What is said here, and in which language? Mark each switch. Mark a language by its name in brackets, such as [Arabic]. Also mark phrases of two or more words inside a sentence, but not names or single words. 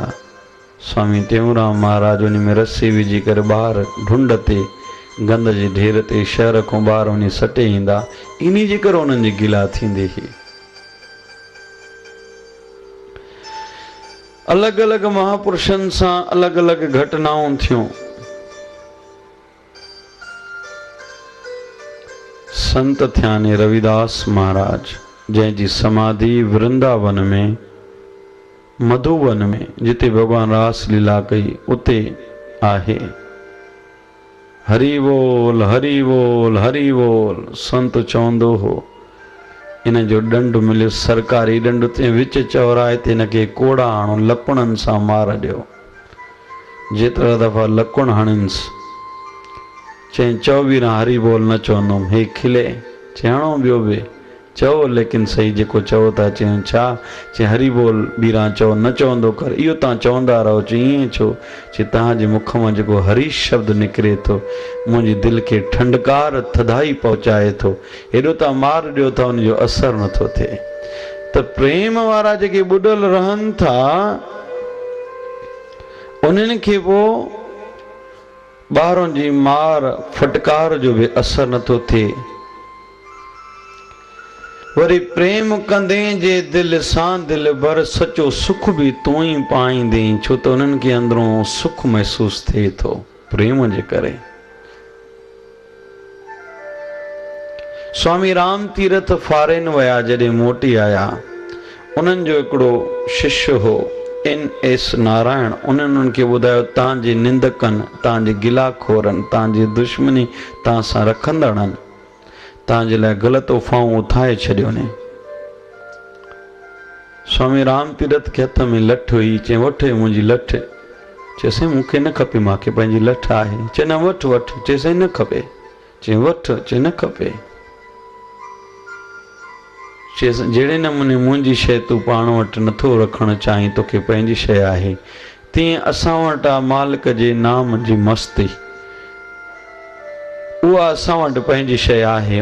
[Sindhi] स्वामी टेऊंराम महाराज उन में रस्सी विझी करे ॿाहिरि ढुंड ते गंद जे ढेर ते शहर खां ॿाहिरि वञी सटे ईंदा। इन जे करे उन्हनि जी गिला थींदी हुई। अलॻि अलॻि महापुरुषनि सां अलॻि अलॻि घटनाऊं थियूं। संत थियाने रविदास महाराज जंहिंजी समाधि वृंदावन में मधुवन में जिते भगवान रास लीला कई उते आहे। हरि बोल हरि बोल हरि बोल। संत चवंदो हो इन जो दंड मिलियो सरकारी दंड ते विच चौराहे ते इनके कोड़ा आणो लकुणनि सां मार ॾियो। जेतिरा दफ़ा लकुण हणिंसि चई चओ बि न हरि बोल न चवंदुमि। हे खिले चवणो ॿियो बि चओ लेकिन सही जेको चओ था चयूं छा? चई हरि बोल बीरा चओ न चवंदो कर। इहो तव्हां चवंदा रहो। चई ईअं छो? चई तव्हांजे मुख मां जेको हरि शब्द निकिरे थो मुंहिंजी दिलि खे ठंडकार थधाई पहुचाए थो। हेॾो तव्हां मार ॾियो था उनजो असरु नथो थिए। तो प्रेम वारा जेके बुडल रहन था उन्हनि खे वो ॿारनि जी मार फटकार जो भी असर नथो थिए। वरी प्रेम कंदे जे दिल सां दिल भर सचो सुख भी तू ही पाईंदे, छो तो उन्हनि खे अंदरों सुख महसूस थिए थो प्रेम जे करे। स्वामी राम तीरथ फॉरेन वया, जॾहिं मोटी आया उन्हनि जो हिकिड़ो शिष्य हो N.S. नारायण, उन्हनि खे ॿुधायो तव्हांजे निंदकनि, तव्हांजे गिलाखोरनि, तव्हांजी दुश्मनी तव्हां सां रखंदड़नि तव्हांजे लाइ ग़लति उफ़ाऊं उथाए छॾियो ने। स्वामी राम तीरथ खे हथ में लठ हुई, चई वठ मुंहिंजी लठ। चइसि मूंखे न खपे, मूंखे पंहिंजी लठ आहे। चए न वठ वठ। चइसि न खपे। चई वठ। चए न खपे। चइसि जहिड़े नमूने मुंहिंजी शइ तूं पाण वटि नथो रखणु चाहीं, तोखे पंहिंजी शइ आहे, तीअं असां वटि आहे मालिक जे नाम जी मस्ती, उहा असां वटि पंहिंजी शइ आहे।